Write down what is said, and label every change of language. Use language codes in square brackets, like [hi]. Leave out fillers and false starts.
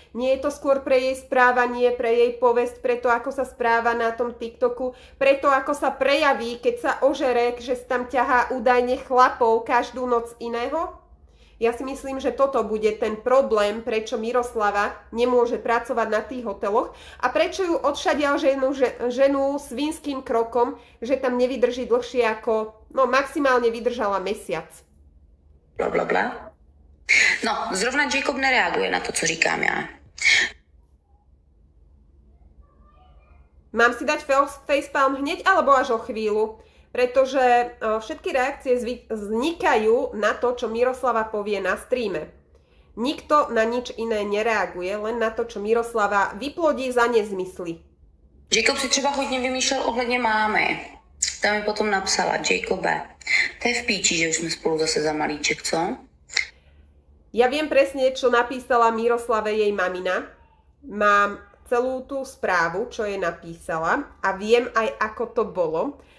[sk] Nie je to skôr pre jej správanie, pre jej povesť, pre to, ako sa správa na tom TikToku, pre to, ako sa prejaví, keď sa ožere, že tam ťahá údajne chlapov každú noc iného? Ja si myslím, že toto bude ten problém, prečo Miroslava nemôže pracovať na tých hoteloch a prečo ju odšadia ženu svinským krokom, že tam nevydrží dlhšie ako, no maximálne vydržala mesiac. Bla, bla, bla. [cs] No, zrovna Jacob nereaguje na to, co říkám já. [sk] Mám si dať facepalm hneď alebo až o chvíľu? Pretože všetky reakcie vznikajú na to, čo Miroslava povie na streame. Nikto na nič iné nereaguje, len na to, čo Miroslava vyplodí za nezmysly. [cs] Jacob si třeba hodně vymýšlel ohledně mámy. Tam mi potom napsala, Jacobe, to je v píči, že už jsme spolu zase za malíček, co? [sk] Ja viem presne, čo napísala Miroslave jej mamina. Mám celú tú správu, čo jej napísala a viem aj, ako to bolo.